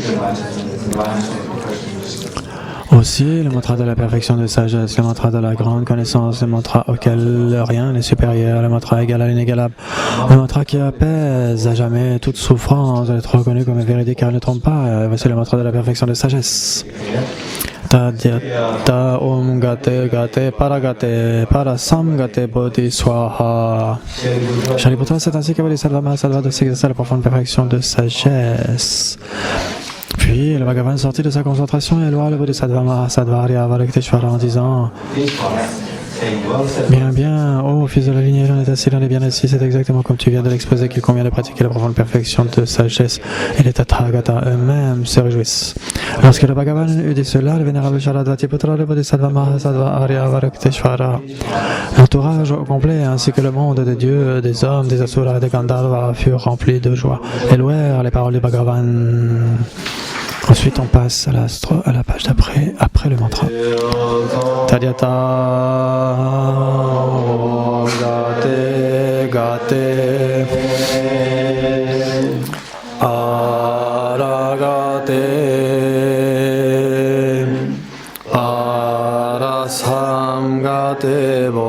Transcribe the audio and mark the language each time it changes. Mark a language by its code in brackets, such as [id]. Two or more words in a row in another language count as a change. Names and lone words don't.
[fr] Aussi, le mantra de la perfection de sagesse, le mantra de la grande connaissance, le mantra auquel rien n'est supérieur, le mantra égal à l'inégalable, le mantra qui apaise à jamais toute souffrance, doit être reconnu comme véridique car il ne trompe pas. Voici le mantra de la perfection de sagesse. [sa] Tadyata Om Gate Gate Paragate Parasamgate Bodhi Swaha. [fr] Shariputra, c'est ainsi que Bodhisattva Mahasattva de s'exercer à la profonde perfection de sagesse. Puis le Bhagavan sortit de sa concentration et loua le Bodhisattva Mahasattva Aryavarkteshvara en disant: Bien, ô fils de la lignée, l'on est assis, l'on est bien assis, c'est exactement comme tu viens de l'exposer qu'il convient de pratiquer la profonde perfection de sagesse, et les Tathagata eux-mêmes se réjouissent. Lorsque le Bhagavan eut dit cela, le vénérable Sharadvatiputra, le Bodhisattva Mahasattva Aryavarkteshvara, l'entourage au complet, ainsi que le monde des dieux, des hommes, des asuras et des Gandharvas furent remplis de joie et louèrent les paroles du Bhagavan. Ensuite, on passe à la page d'après, après le mantra. [sa] Tadyata Gate Gate Aragate Arasamgate